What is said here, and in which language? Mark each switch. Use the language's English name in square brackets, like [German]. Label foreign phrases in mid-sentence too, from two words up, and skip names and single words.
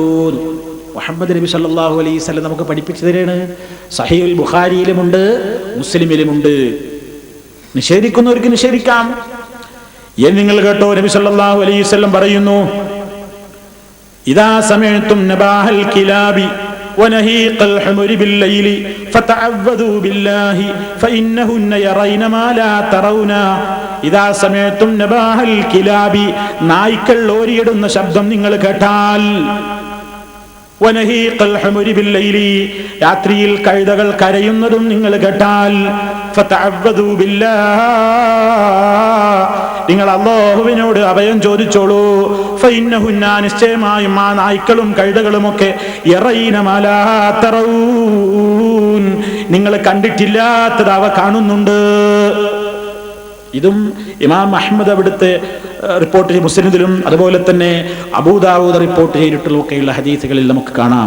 [Malayalam] മുഹമ്മദ് നബി [Arabic] صلى الله عليه وسلم [Malayalam] നമുക്ക് പഠിപ്പിച്ചു തരാണ്. സഹീഹുൽ ബുഖാരിയിലുമുണ്ട്, മുസ്ലിമിലുമുണ്ട്. നിഷേധിക്കുന്നവർക്ക് നിഷേധിക്കാം. നിങ്ങൾ കേട്ടോ, നബി [Arabic] صلى الله عليه وسلم [Malayalam] പറയുന്നു, [Arabic] إذا سمعتم نباح الكلاب ونهيق الحمر بالليل فتعوذوا بالله فإنهن يرين ما لا ترون. إذا سمعتم نباح الكلاب, [Malayalam] നായ്ക്കൾ ഓരിയിടുന്ന ശബ്ദം നിങ്ങൾ കേട്ടാൽ, [Arabic] ونهيق الحمر بالليل, [Malayalam] രാത്രിയിൽ കഴുതകൾ കരയുന്നതും നിങ്ങൾ കേട്ടാൽ, [Arabic] فتعوذوا بالله, [Malayalam] നിങ്ങൾ അല്ലാഹുവിനോട് അഭയം ചോദിച്ചോളൂ. ഫഇന്നഹുന്ന, നിശ്ചയമായും ആ നായ്ക്കളും കഴുതകളുമൊക്കെ, [Arabic] يرين ما لا ترون, [Malayalam] നിങ്ങൾ കണ്ടിട്ടില്ലാത്തത് അവ കാണുന്നുണ്ട്. ഇതും ഇമാം അഹ്മദ് അവിടുത്തെ റിപ്പോർട്ട് ചെയ്ത മുസ്ലിമിലും അതുപോലെ തന്നെ അബൂദാവൂദ് റിപ്പോർട്ട് ചെയ്തിട്ടുള്ളൊക്കെയുള്ള ഹദീസുകളിൽ നമുക്ക് കാണാം.